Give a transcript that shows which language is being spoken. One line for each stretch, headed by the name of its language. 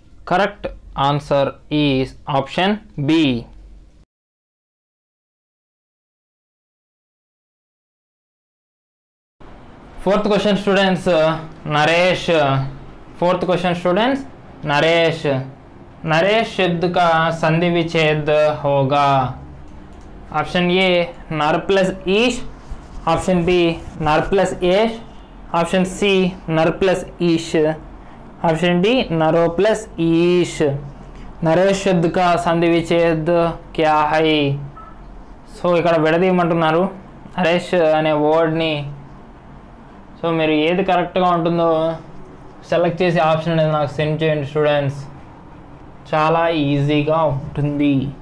English: Correct answer is option B. Fourth question students, Naresh.
Hindi: Fourth question students, Naresh. Naresh शब्द का संधि विच्छेद होगा. ऑप्शन ए नर प्लस ईश, ऑप्शन बी नर प्लस एश, ऑप्शन सी नर प्लस ईश, ऑप्शन डी नरो प्लस ईश. नरेश शब्द का संधि विच्छेद क्या है?
Telugu: సో ఇక్కడ విడదీయమంటున్నారు నరేష్ అనే వర్డ్ని. సో మీరు ఏది కరెక్ట్గా ఉంటుందో సెలెక్ట్ చేసి ఆప్షన్ అనేది నాకు సెండ్ చేయండి స్టూడెంట్స్, చాలా ఈజీగా ఉంటుంది.